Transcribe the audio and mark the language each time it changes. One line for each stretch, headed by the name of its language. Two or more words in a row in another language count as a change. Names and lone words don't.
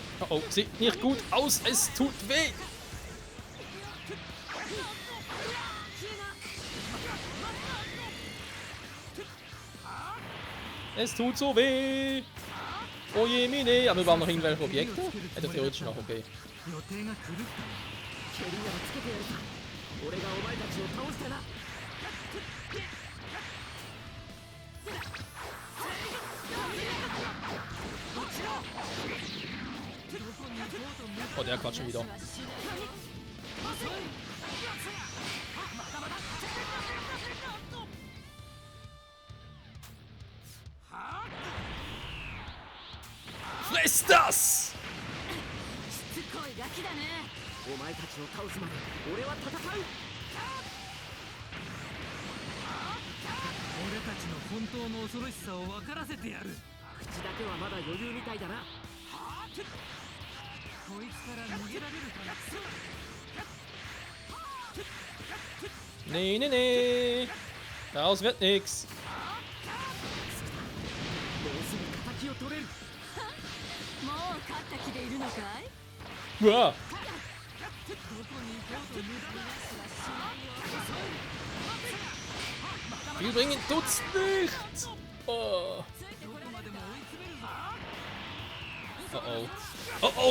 German: oh, sieht nicht gut aus. Es tut weh. Es tut so weh. Oh je, mine. Aber wir brauchen noch irgendwelche Objekte? Hätte theoretisch noch, okay.
Japanese: 予定が狂った。蹴りならつけてやるさ。俺がお前たちを倒してな。
German: Oh, der quatscht schon wieder. Friss das!
Japanese: しつこいガキだね。お前たちを倒すまで俺は戦う。俺たちの本当の恐ろしさを分からせてやる。口だけはまだ余裕みたいだな。こいつから逃げられるかな。
German: Nee, nee, nee. Daraus wird nix.
Japanese: もうすぐ敵を取れる。もう勝った気でいるのかい？
German: Uah. Übrigens tut's nicht. Oh. Oh oh. Oh oh.